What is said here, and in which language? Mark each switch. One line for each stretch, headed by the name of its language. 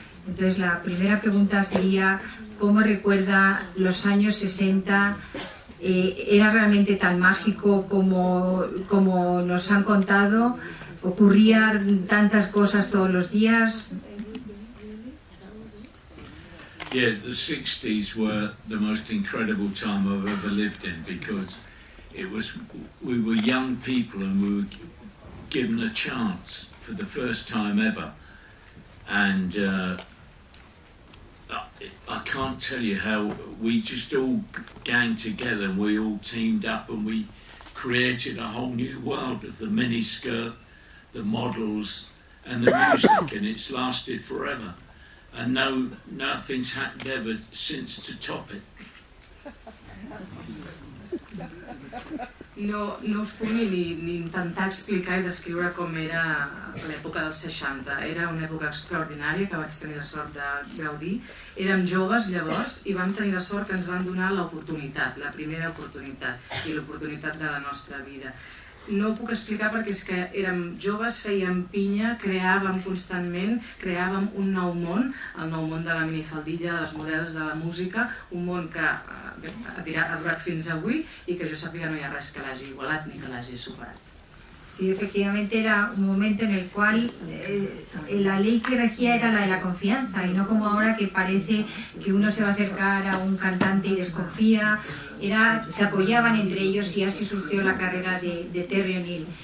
Spanish: Entonces la primera pregunta sería, ¿cómo recuerda los años 60? ¿Era realmente tan mágico como nos han contado? ¿Ocurrían tantas cosas todos los días?
English: Yeah, the 60s were the most incredible time I've ever lived in, because we were young people and we were given a chance for the first time ever. And I can't tell you how we just all gang together and we all teamed up and we created a whole new world of the miniskirt, the models and the music, and it's lasted forever. And nothing's happened ever since to top it.
Catalan: No us puc ni intentar explicar i descriure com era l'època dels 60. Era una època extraordinària que vaig tenir la sort de gaudir. Érem joves llavors i vam tenir la sort que ens van donar l'oportunitat, la primera oportunitat i l'oportunitat de la nostra vida. No ho puc explicar perquè és que érem joves, fèiem pinya, creàvem constantment, creàvem un nou món, el nou món de la minifaldilla, de les models, de la música, un món que ha durat fins avui i que jo sàpiga no hi ha res que l'hagi igualat ni que l'hagi superat.
Spanish: Sí, efectivamente era un momento en el cual la ley que regía era la de la confianza y no como ahora que parece que uno se va a acercar a un cantante y desconfía. Se apoyaban entre ellos y así surgió la carrera de Terry O'Neill.